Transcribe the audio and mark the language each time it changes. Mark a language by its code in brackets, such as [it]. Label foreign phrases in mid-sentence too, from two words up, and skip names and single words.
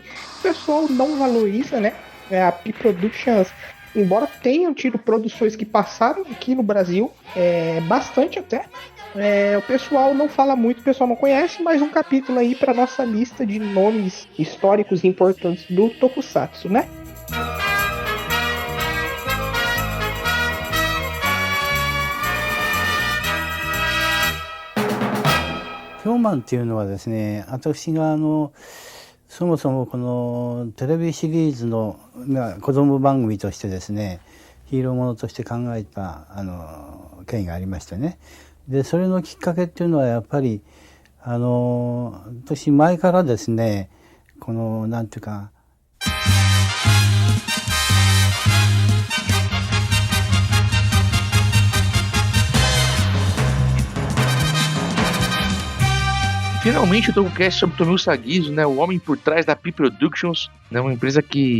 [pt] O pessoal não valoriza, né, a P-Productions, embora tenham tido produções que passaram aqui no Brasil, bastante até. O pessoal não fala muito, o pessoal não conhece, mas um capítulo aí para nossa lista de nomes históricos importantes do Tokusatsu, né? [ja] ヒョーマンっていうのはですね、私がそもそもこのテレビシリーズの子供番組としてですね、ヒーローものとして考えた経緯がありましてね。でそれのきっかけっていうのはやっぱり私前からですね、このなんていうか。 [pt] Finalmente o TokuCast sobre Tomio Sagiso, né, o homem por trás da P-Productions, né, uma empresa que é